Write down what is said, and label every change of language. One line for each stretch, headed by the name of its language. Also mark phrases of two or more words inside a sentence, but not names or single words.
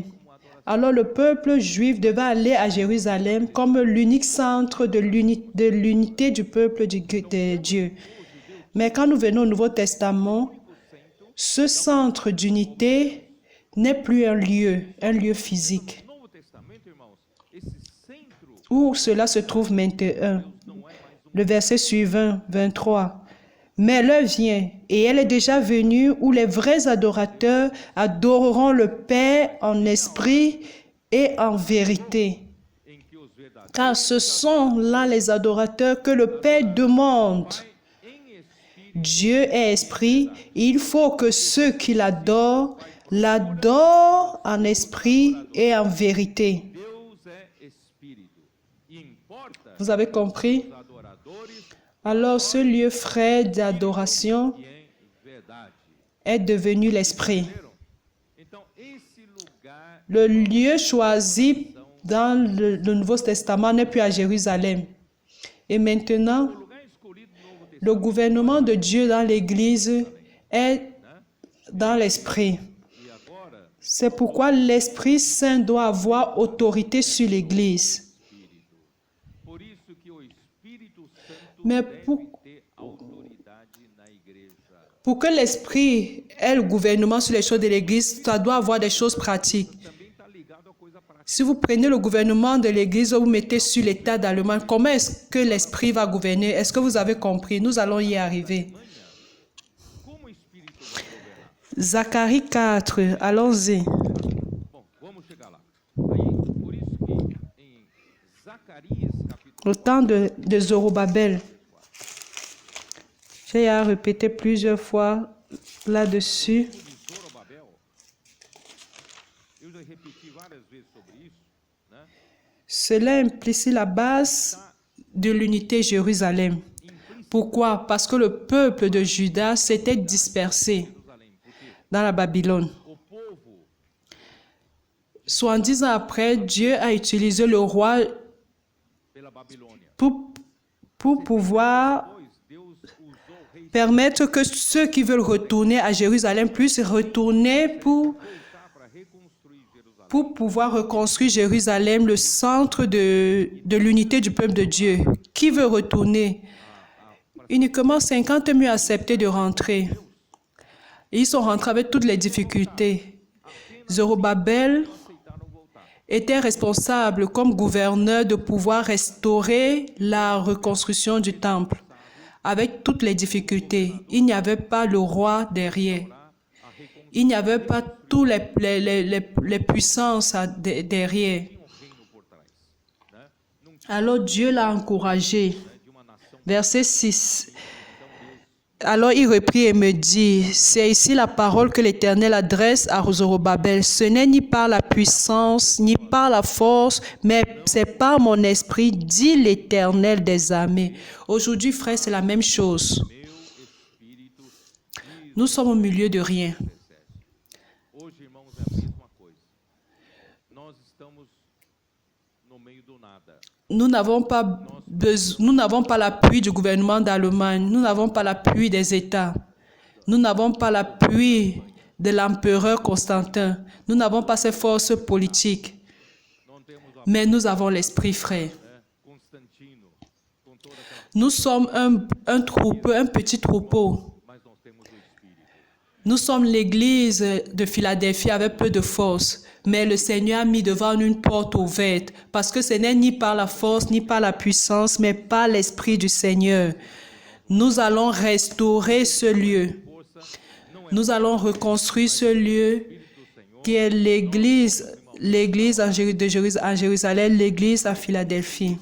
French: Alors le peuple juif devait aller à Jérusalem comme l'unique centre de l'unité du peuple de Dieu. Mais quand nous venons au Nouveau Testament, ce centre d'unité n'est plus un lieu physique.
Portuguese: No Novo Testamento, irmãos, esse centro
French: Où cela se trouve maintenant?
Portuguese: não é mais
French: Le verset suivant, 23. Mais l'heure vient, et elle est déjà venue, où les vrais adorateurs adoreront le Père en esprit et en vérité.
Portuguese: em que os verdadeiros
French: Car ce sont là les adorateurs que le Père demande.
Portuguese: em espírito
French: Dieu est esprit, et il faut que ceux qui l'adorent en esprit et en vérité.
Portuguese: Deus é espírito. E importa
French: Vous avez compris?
Portuguese: os adoradores
French: Alors ce lieu frais d'adoration
Portuguese: e em verdade.
French: est devenu l'esprit.
Portuguese: Entenderam? Então, esse lugar
French: Le lieu choisi dans le Nouveau Testament n'est plus à Jérusalem. Et maintenant,
Portuguese: o lugar escolhido no Novo Testamento,
French: le gouvernement de Dieu dans l'Église est dans l'esprit.
Portuguese: e agora
French: C'est pourquoi l'Esprit Saint doit avoir autorité sur l'Église.
Portuguese: por isso que o Espírito Santo
French: Mais
Portuguese: deve
French: pour,
Portuguese: ter autoridade na igreja.
French: pour que l'Esprit ait le gouvernement sur les choses de l'Église, ça doit avoir des choses pratiques.
Portuguese: Também está ligado a coisa prática.
French: Si vous prenez le gouvernement de l'Église, vous mettez sur l'État d'Allemagne, comment est-ce que l'Esprit va gouverner? Est-ce que vous avez compris? Nous allons y arriver.
Portuguese: Como o Espírito vai governar?
French: Zacharie 4, allons-y.
Portuguese: Bom, vamos chegar lá. Aí, por isso que em Zacarias, capítulo
French: Au temps de Zorobabel. J'ai à répéter plusieurs fois là-dessus.
Portuguese: de Zorobabel, eu já repeti várias vezes sobre isso, né?
French: Cela implique la base de l'unité Jérusalem. Pourquoi? Parce que le peuple de Juda s'était dispersé
Portuguese: Jerusalém, porque
French: dans la Babylone.
Portuguese: o povo
French: 70 ans après, Dieu a utilisé le roi
Portuguese: pela Babilônia.
French: pour pouvoir
Portuguese: Depois, Deus usou o rei
French: permettre que ceux qui veulent retourner à Jérusalem puissent retourner pour
Portuguese: voltar para reconstruir Jerusalém.
French: pour pouvoir reconstruire Jérusalem, le centre de l'unité du peuple de Dieu. Qui veut retourner? Uniquement 50 000 accepté de rentrer. Et ils sont rentrés avec toutes les difficultés. Zorobabel
Portuguese: Aceitaram voltar.
French: était responsable comme gouverneur de pouvoir restaurer la reconstruction du temple avec toutes les difficultés. Il n'y avait pas le roi derrière. Il n'y avait pas toutes les puissances derrière.
Portuguese: Tinha um reino por trás, né? Não tinha
French: Alors Dieu l'a encouragé.
Portuguese: de uma nação.
French: Verset 6. Alors il reprit et me dit, c'est ici la parole que l'Éternel adresse à Zorobabel. Ce n'est ni par la puissance, ni par la force, mais c'est par mon esprit, dit l'Éternel des armées. Aujourd'hui, frère, c'est la même chose.
Portuguese: Meu espírito diz
French: Nous sommes au milieu de rien. 17.
Portuguese: Hoje, irmãos, é a mesma coisa. Nós estamos no meio do nada.
French: Nous n'avons pas l'appui du gouvernement d'Allemagne. Nous n'avons pas l'appui des États. Nous n'avons pas l'appui de l'empereur Constantin. Nous n'avons pas ces forces politiques.
Portuguese: Não temos o
French: Mais nous avons l'esprit, frère.
Portuguese: Constantino com toda aquela,
French: Nous sommes un troupeau, un petit troupeau.
Portuguese: mas nós temos o espírito.
French: Nous sommes l'église de Philadelphie avec peu de force. Mais le Seigneur a mis devant nous une porte ouverte parce que ce n'est ni par la force, ni par la puissance, mais par l'Esprit du Seigneur. Nous allons restaurer ce lieu. Nous allons reconstruire ce lieu qui est l'église en Jérusalem, l'église à Philadelphie.